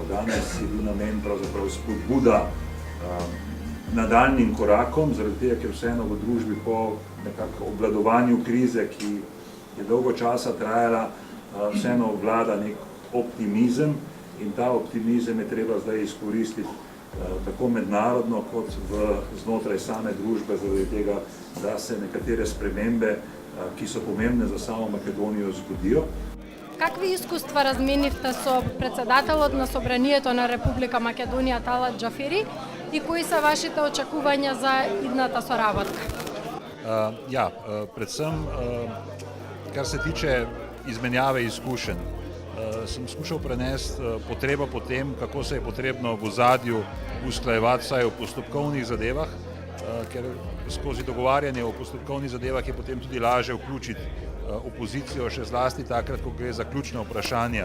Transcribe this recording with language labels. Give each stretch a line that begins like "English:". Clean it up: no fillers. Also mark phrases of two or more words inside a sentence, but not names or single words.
Slovenian: Danes je bil namen pravzaprav spodbuda nadaljnjim korakom, zaradi tega, ker vseeno v družbi po nekako obvladovanju krize, ki je dolgo časa trajala, vseeno vlada nek optimizem in ta optimizem je treba zdaj izkoristiti tako mednarodno kot znotraj same družbe, zaradi tega, da se nekatere spremembe, ki so pomembne za samo Makedonijo, zgodijo.
Macedonian: Какви искуства разменивте со председателот на Собранието на Република Македонија Талат Џафери и кои се вашите очекувања за идната соработка?
Slovenian: Predvsem, kar se tiče izmenjave izkušenj, sem skušal prenesti potrebo po tem, kako se je potrebno v ozadju usklajevati vsaj o postopkovnih zadevah, ker skozi dogovarjanje o postopkovnih zadevah je potem tudi lažje vključiti opozicijo, še zlasti takrat, ko gre za ključna vprašanja.